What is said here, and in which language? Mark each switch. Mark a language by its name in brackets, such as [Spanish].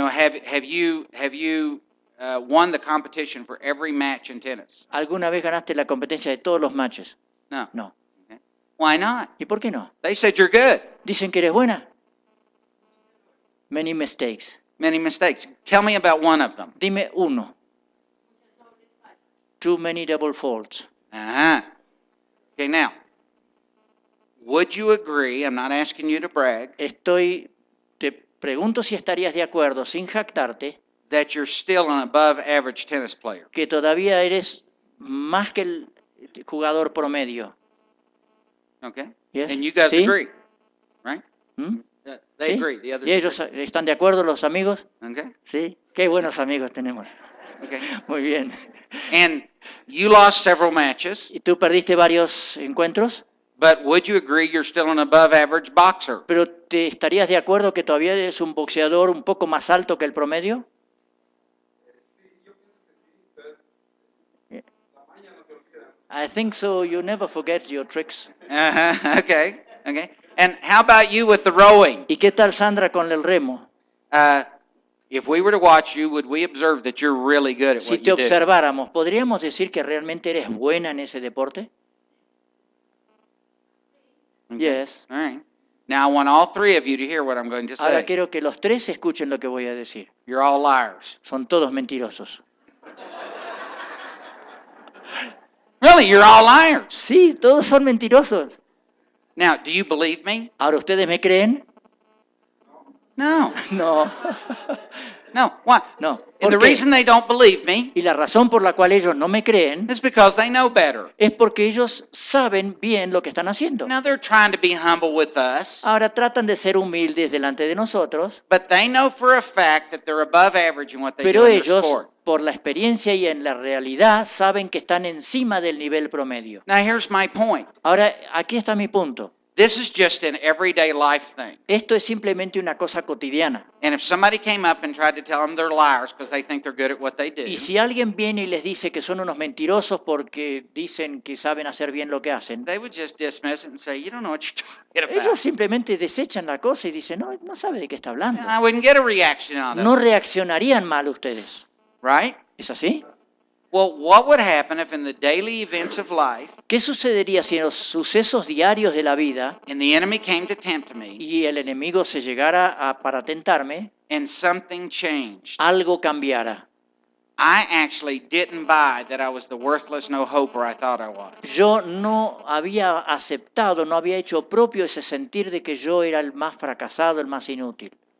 [English] Have you won the competition for every match in tennis? [Spanish] ¿Alguna vez ganaste la competencia de todos los matches? [English] No. [Spanish] No. [English] Why not? [Spanish] ¿Y por qué no? [English] They said you're good. [Spanish] Dicen que eres buena. [English] Many mistakes. Many mistakes. Tell me about one of them. [Spanish] Dime uno. [English] Too many double faults. Uh-huh. Okay, now, would you agree, I'm not asking you to brag, [Spanish] Te pregunto si estarías de acuerdo, sin jactarte, [English] that you're still an above average tennis player? [Spanish] que todavía eres más que el jugador promedio. [English] Okay? Yes? And you guys [Spanish] ¿Sí? [English] agree, right? ¿Mm? They [Spanish] ¿Sí? [English] agree. The others [Spanish] ¿Y ellos están de acuerdo, los amigos? [English] agree. Okay? [Spanish] Sí. Qué buenos amigos tenemos. [English] Okay. [Spanish] Muy bien. [English] And you lost several matches, [Spanish] ¿Y tú perdiste varios encuentros? [English] but would you agree you're still an above average boxer? [Spanish] ¿Pero te estarías de acuerdo que todavía eres un boxeador un poco más alto que el promedio? [English] I think so. You never forget your tricks. Uh-huh. Okay. Okay. And how about you with the rowing? [Spanish] ¿Y qué tal, Sandra, con el remo? [English] If we were to watch you, would we observe that you're really good at [Spanish] Si [English] what [Spanish] te [English] you do? [Spanish] observáramos, ¿podríamos decir que realmente eres buena en ese deporte? [English] Okay. Yes. All right. Now I want all three of you to hear what I'm going to [Spanish] Ahora [English] say. [Spanish] quiero que los tres escuchen lo que voy a decir. [English] You're all liars. [Spanish] Son todos mentirosos. [English] Really, you're all liars. [Spanish] Sí, todos son mentirosos. [English] Now, do you believe me? [Spanish] Ahora, ¿ustedes me creen? [English] No. [Spanish] No. [English] No. Why? [Spanish] No. [English] And the [Spanish] ¿Por qué? [English] reason they don't believe me [Spanish] Y la razón por la cual ellos no me creen [English] is because they know better. [Spanish] es porque ellos saben bien lo que están haciendo. [English] Now they're trying to be humble with us, [Spanish] Ahora tratan de ser humildes delante de nosotros, [English] but they know for a fact that they're above average in what they do [Spanish] pero [English] in their [Spanish] ellos, [English] sport. [Spanish] por la experiencia y en la realidad, saben que están encima del nivel promedio. [English] Now here's my point. [Spanish] Ahora, aquí está mi punto. [English] This is just an everyday life thing. [Spanish] Esto es simplemente una cosa cotidiana. [English] And if somebody came up and tried to tell them they're liars because they think they're good at what they do, [Spanish] Y si alguien viene y les dice que son unos mentirosos porque dicen que saben hacer bien lo que hacen, [English] they would just dismiss it and say, you don't know what you're talking [Spanish] ellos [English] about. [Spanish] simplemente desechan la cosa y dicen, no, no sabe de qué está hablando. [English] I wouldn't get a reaction out of [Spanish] No [English] it, [Spanish] reaccionarían mal ustedes. [English] right? [Spanish] ¿Es así? [English] Well, what would happen if in the daily events of life, [Spanish] ¿Qué sucedería si en los sucesos diarios de la vida [English] and the enemy came to tempt me, [Spanish] y el enemigo se llegara para tentarme, [English] and something changed? [Spanish] algo cambiara? [English] I actually didn't buy that I was the worthless no-hoper I thought I was. [Spanish] Yo no había aceptado, no había hecho propio ese sentir de que yo era el más fracasado, el más inútil.